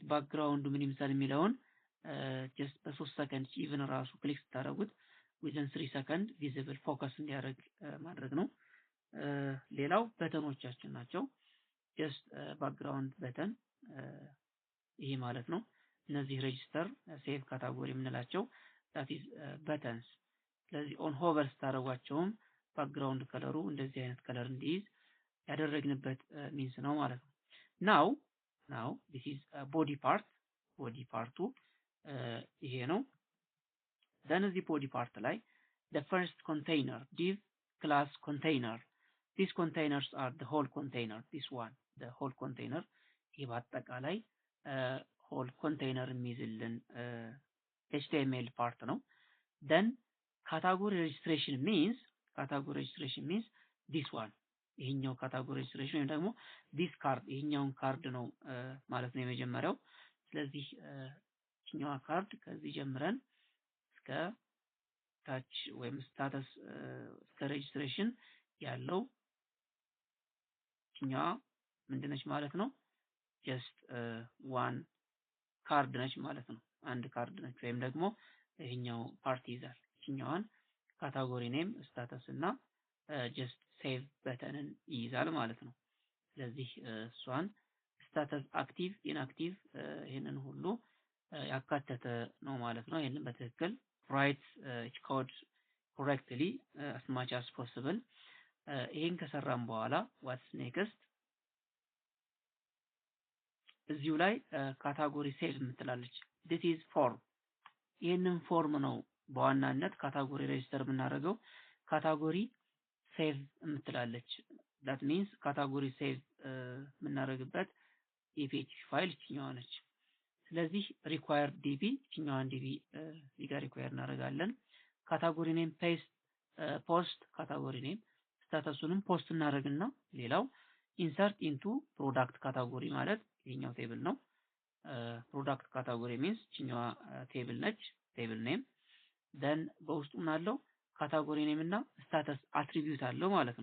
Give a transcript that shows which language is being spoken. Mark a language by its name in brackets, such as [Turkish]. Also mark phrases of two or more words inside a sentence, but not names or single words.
[Amharic] ባክግራውንዱ ምን ይመስላል የሚለውን ጀስት በ3 ሰከንድ ኢቭን ራሱ ክሊክ ስታደርጉት within 3 ሰከንድ [English] visible focus [Amharic] እንዲያደርግ ማድረግ ነው። ሌላው በተኖቻችን ናቸው። [English] just background button [Amharic] ይሄ ማለት ነው። እነዚህ [English] register save category [Amharic] የምንላቸው [English] that is buttons። [Amharic] ስለዚህ [English] on hover [Amharic] ስታደርጓቸውም ባክግራውንድ ከለሩ እንደዚህ አይነት ከለር እንዲይዝ ያደረግንበት ሚንስ ነው ማለት ነው። [English] now this is body part [Amharic] ቦዲ ፓርቱ ይሄ ነው። [English] then [Amharic] እዚህ ቦዲ ፓርት ላይ [English] the first container div class container these containers are the whole container this one the whole container [Amharic] ይሄ በአጠቃላይ [English] whole container [Amharic] የሚይዝልን HTML ፓርት ነው። [English] then category registration means this one [Amharic] ይሄኛው [English] category registration [Amharic] ወይም ደግሞ [English] this card [Amharic] ይሄኛውን ካርድ ነው ማለት ነው የመጀመሪያው። ስለዚህ ይሄኛው ካርድ ከዚህ ጀምረን እስከ ታች ወይም [English] status until registration [Amharic] ያለው ይሄኛው ምንድነች ማለት ነው? [English] just one [Amharic] ካርድ ነች ማለት ነው። አንድ ካርድ ነች ወይም ደግሞ ይሄኛው ፓርቲ ይዛል። ይሄኛውን [English] category name status [Amharic] እና [English] just save [Amharic] በተንን ይይዛል ማለት ነው። ስለዚህ እሷን [English] status active inactive [Amharic] ይሄንን ሁሉ ያካተተ ነው ማለት ነው። ይሄንን በትክክል [English] write each code correctly as much as possible [Amharic] ይሄን ከሰራን በኋላ [English] what's next [Amharic] እዚሁ ላይ [English] category save [Amharic] የምትላለች [English] this is form [Amharic] ይሄንን ፎርም ነው በዋናነት [English] category register [Amharic] የምናደርገው። [English] category save [Amharic] የምትላለች [English] that means category save [Amharic] የምናደርግበት የፒኤችፒ ፋይል ይችኛዋ ነች። ስለዚህ [English] required db [Amharic] ይችኛዋን db እዚህ ጋር require እናደርጋለን። [English] category name post category name [Amharic] ስታተሱንም ፖስት እናደርግና ሌላው [English] insert into product [Amharic] ካታጎሪ ማለት ይሄኛው ቴብል ነው። [English] product category means [Amharic] ይችኛዋ ቴብል ነች [English] table name [Amharic] then በውስጡ ምናለው [English] category name [Amharic] እና [English] status attribute [Amharic] አለው ማለት